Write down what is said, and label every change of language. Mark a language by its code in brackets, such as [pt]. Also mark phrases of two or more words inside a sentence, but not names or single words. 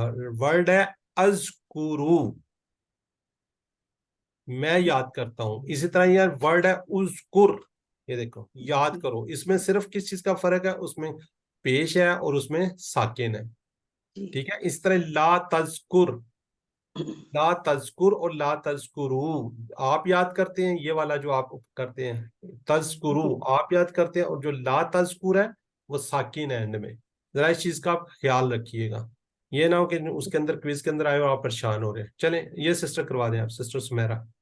[hi] वर्ड है अज़कुरू, मैं याद करता हूं। इसी तरह यार वर्ड है उज़कुर, ये देखो याद करो। इसमें सिर्फ किस चीज का फर्क है, उसमें पेश है और उसमें साकिन है, ठीक है। इस तरह [ar] لا تذكر, لا تذكر [hi] और [ar] لا تذكروا [hi] आप याद करते हैं, ये वाला जो आप करते हैं तज़कुरू आप याद करते हैं, और जो [ar] لا تذكر [hi] है वो साकिन है एंड में। जरा इस चीज का आप ख्याल रखिएगा, ये ना हो कि उसके अंदर क्विज के अंदर आए और आप परेशान हो रहे हैं। चलें ये सिस्टर करवा दें आप, सिस्टर सुमेरा।